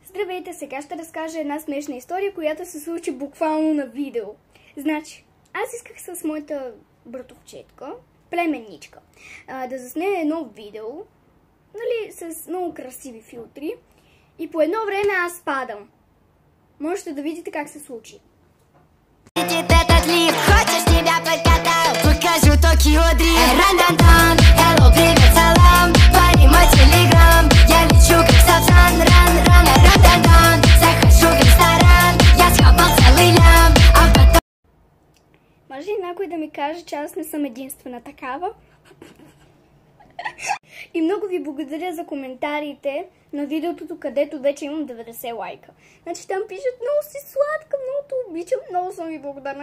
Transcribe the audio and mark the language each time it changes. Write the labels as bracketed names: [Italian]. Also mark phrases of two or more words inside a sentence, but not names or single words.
[Bulgarian] Здравейте, сега ще разкажа една смешна история, която се случи буквално на видео. Значи, аз исках с моята братовчетка, племенничка, да заснея едно видео, нали, с много красиви филтри, и по едно време аз падам. Можете да видите как се случи. [Russian] Этот лифт, хочешь тебя подкатал? Покажу Токио дрифт. Ран-дан-дан, hello, привет, салам. Пари мой телеграм. Я лечу как сапсан. Ран-ран, ран-дан-дан. Захожу в ресторан. Я схапал целый лям. А потом... [Bulgarian] Може ли някой да ми каже, че аз не съм единствена такава? И много ви благодаря за коментарите на видеото, където вече имам 90 лайка. Значи там пишат: много си сладка, много те обичам, много съм ви благодарна.